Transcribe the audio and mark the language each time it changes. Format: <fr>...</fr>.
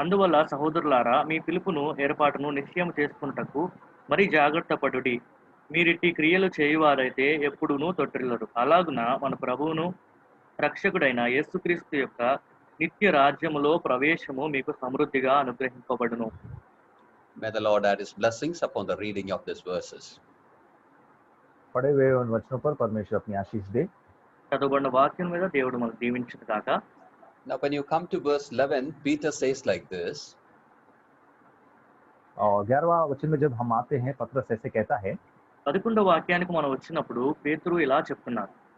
<te>అందువల్ల సహోదరులారా, మీ పిలుపును ఏర్పాటును నిశ్చయం చేసుకున్నటకు మరి జాగ్రత్త పడుడి. మీరిట్టి క్రియలు చేయువారైతే ఎప్పుడూనూ తొట్టిల్లరు. అలాగున మన ప్రభువును రక్షకుడైన యేసుక్రీస్తు యొక్క నిత్య రాజ్యములో ప్రవేశము మీకు సమృద్ధిగా అనుగ్రహింపబడును.</te> <en>May the Lord add his blessings upon the reading of these verses.</en> <hi>पढ़े हुए उन वचनों पर परमेश्वर अपनी आशीष दे।</hi> <te>చదువుబడిన వాక్యం మీద దేవుడు మనకు దీవించును గాక.</te> <en>Now, when you come to verse 11, Peter says like this.</en> <hi>और 11वां वचन में जब हम आते हैं, पतरस ऐसे कहता है,</hi> <te>11వ వాక్యానికి మనం వచ్చినప్పుడు పేతురు ఇలా చెప్తున్నారు.</te>